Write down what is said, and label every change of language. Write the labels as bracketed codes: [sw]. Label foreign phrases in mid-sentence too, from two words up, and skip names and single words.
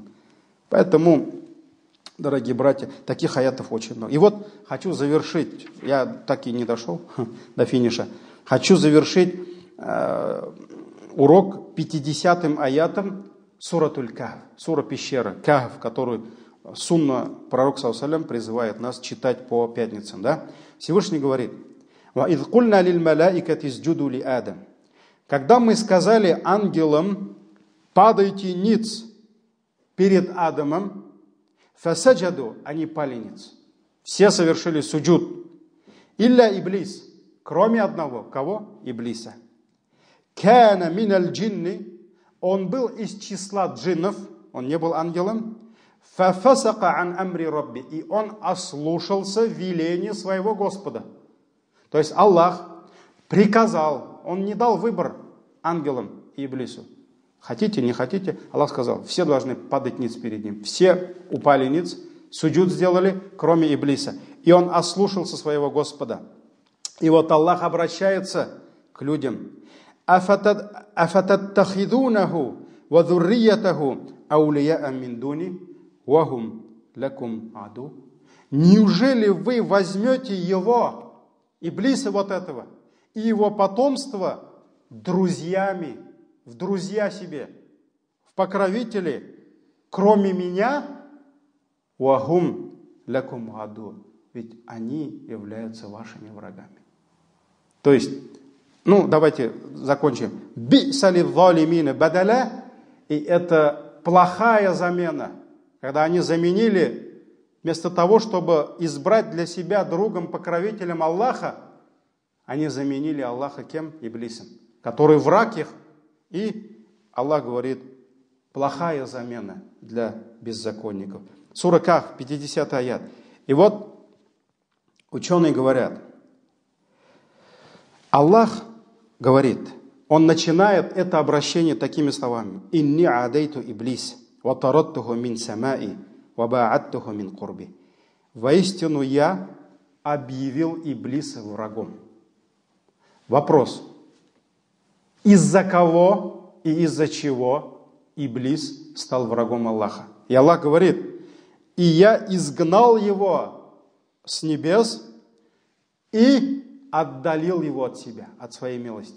[ru] Поэтому, дорогие братья, таких аятов очень много. И вот хочу завершить, я так и не дошел до финиша, хочу завершить урок 50-м аятом [ar] سورة الكهف, [ru] сура пещера, Кахф, которую сунна пророк [ar] صلى الله عليه وسلم [ru] призывает нас читать по пятницам. Да? Всевышний говорит: [ar] «وإذ قلنا للملائكة اسجدوا لآدم». [ru] Когда мы сказали ангелам: падайте ниц перед Адамом, фасаджаду, они пали ниц. Все совершили суджуд. [ar] إلا إبليس, [ru] кроме одного. Кого? Иблиса. [ar] كان من الجن, [ru] он был из числа джиннов, он не был ангелом. [ar] ففسق عن أمر ربه, [ru] и он ослушался веления своего Господа. То есть Аллах приказал, он не дал выбор ангелам и иблису. Хотите, не хотите, Аллах сказал, все должны падать ниц перед ним. Все упали ниц, суджуд сделали, кроме иблиса. И он ослушался своего Господа. И вот Аллах обращается к людям. [ar] «أفتتخذونه وذريته أولياء من دوني وهم لكم عدو». [ru] Неужели вы возьмете его, иблиса вот этого, и его потомство друзьями, в друзья себе, в покровители, кроме меня? [ar] وهم لكم عدو. [ru] Ведь они являются вашими врагами. То есть, давайте закончим. [ar] بئس للظالمين بدلا, [ru] и это плохая замена, когда они заменили, вместо того, чтобы избрать для себя другом, покровителем Аллаха, они заменили Аллаха кем? Иблисом, который враг их. И Аллах говорит, плохая замена для беззаконников. Сура Кахф, 50 аят. И вот ученые говорят, Аллах говорит, он начинает это обращение такими словами: [ar] «إني عاديت إبليس وطردته من السماء وأبعدته من قربي». [ru] Воистину я объявил иблиса врагом. Вопрос: из-за кого и из-за чего иблис стал врагом Аллаха? И Аллах говорит, и я изгнал его с небес и отдалил его от себя, от своей милости.